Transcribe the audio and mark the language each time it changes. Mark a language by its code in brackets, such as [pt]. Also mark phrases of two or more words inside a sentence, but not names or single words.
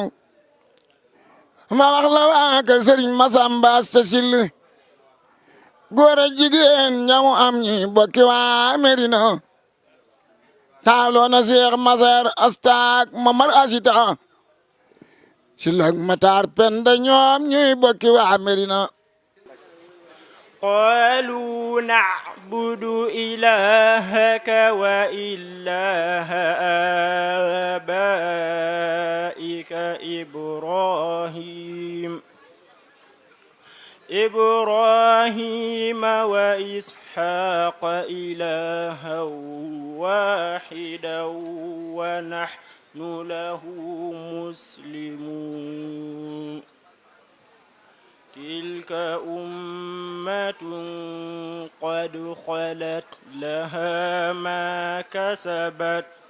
[wo] ma wax la waa kër sëriñ Masamba Asta Sylla góor a jigéen ñamu am ñi bokki waa Medina taaloo na Seex Maseer Asta ak Mamar Asita Sylla ak Matar Penda ñoom ñuy bokki waa Medina [ar] قالوا نعبد إلهك وإله آبائك إبراهيم وإسحاق إلها واحدا ونحن له مسلمون تلك أمة قد خلت لها ما كسبت